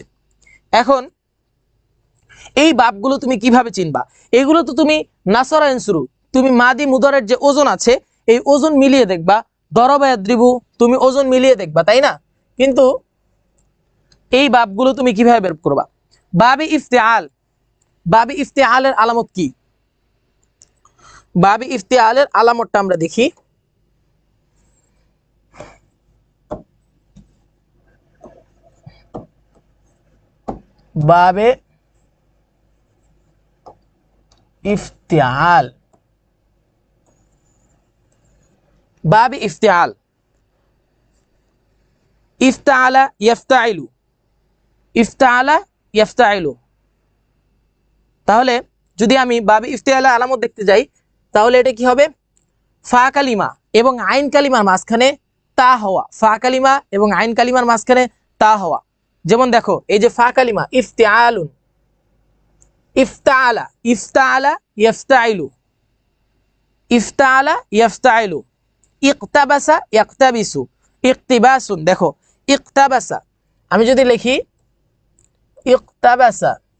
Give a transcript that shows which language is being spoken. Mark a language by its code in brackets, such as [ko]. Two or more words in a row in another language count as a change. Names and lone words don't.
[bn] এখন এই বাবগুলো তুমি কিভাবে চিনবা? এগুলো তো তুমি [ar] نصر ينصر [bn] তুমি মাদি মুদারের যে ওজন আছে এই ওজন মিলিয়ে দেখবা, [ar] ضرب يضرب [bn] তুমি ওজন মিলিয়ে দেখবা, তাই না? কিন্তু এই বাবগুলো তুমি কিভাবে বের করবা? বাবে ইফতিআল, বাবে ইফতিআলের আলামত কি? বাবে ইফতিআলের আলামতটা আমরা দেখি। [ar] باب افتعال، باب افتعال، افتعل يفتعل، افتعل يفتعل. [bn] তাহলে যদি আমি বাবে ইফতিআলের আলামত দেখতে যাই তাহলে এটা কি হবে? ফা কালিমা এবং আইন কালিমার মাঝখানে তা হওয়া, ফা কালিমা এবং আইন কালিমার মাঝখানে তা হওয়া। যেমন দেখো এই যে ফা কালিমা [ar] افتعال، افتعل، افتعل يفتعل، افتعل يفتعل. اقتبس يقتبس، اقتباس. [bn] দেখো ইকতাবাসা, আমি যদি লিখি ইকতাবাসা,